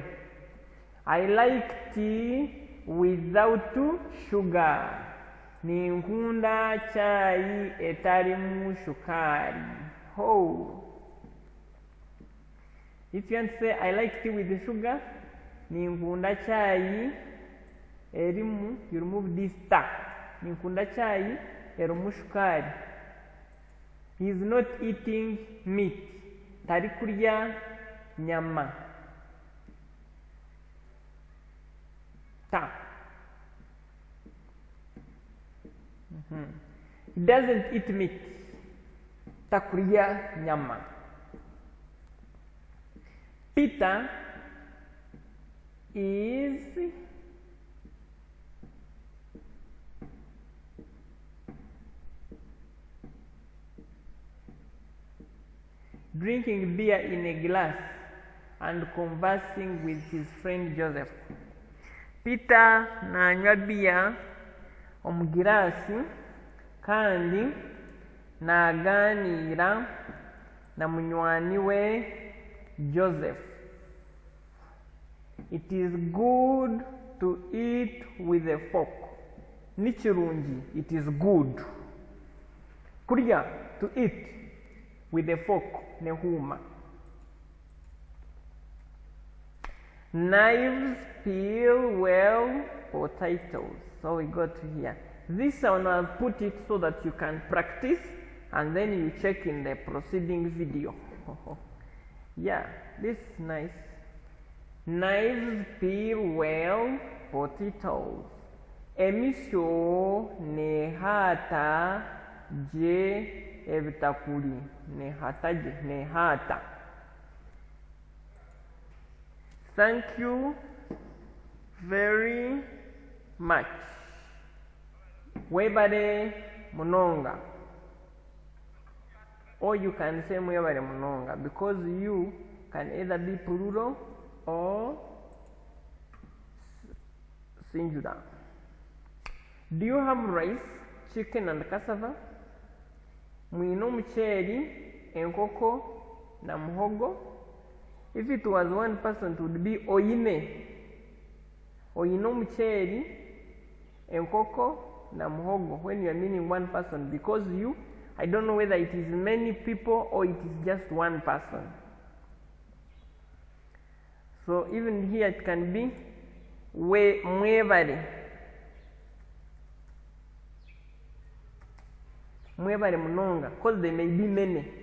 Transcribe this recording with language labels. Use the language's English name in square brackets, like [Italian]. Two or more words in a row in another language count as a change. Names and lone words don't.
[English] I like tea without sugar. [Nyankole] Ninkunda chai etarimu shukari. Oh. [English] If you want to say I like tea with the sugar, [Nyankole] ninkunda chai erimu, [English] you remove this ta. [Nyankole] Ninkunda chai erimu shukari. [English] He is not eating meat. [Nyankole] Tari kurya nyama. Ta. [English] He doesn't eat meat. [Nyankole] Takurya nyama. [English] Peter is drinking beer in a glass and conversing with his friend Joseph. [Nyankole] Peter nanywa beer omugirasi kandi naganira na munywani we Joseph. [English] It is good to eat with a fork. Nichirungi, it is good. Kurya, to eat with a fork, nehuma. Knives peel well potatoes. So we got to here. This one I've put it so that you can practice and then you check in the preceding video. Yeah, this is nice. Knives peel well potatoes. [Nyankole] Emisyo nehata je ebitakuli. Nehata je, nehata. [English] Thank you very much. [Nyankole] Webale munonga. [English] Or you can say [Nyankole] mwebale munonga, [English] because you can either be plural or singular. Do you have rice, chicken and cassava? [Nyankole] Mwine omuceeri, enkoko na muhogo. [English] If it was one person, it would be oyine. [Nyankole] Oyine omuceeri, enkoko na muhogo, [English] when you are meaning one person, because you, I don't know whether it is many people or it is just one person. So even here it can be mwebale. [Nyankole] Mwebale munonga, [English] because there may be many.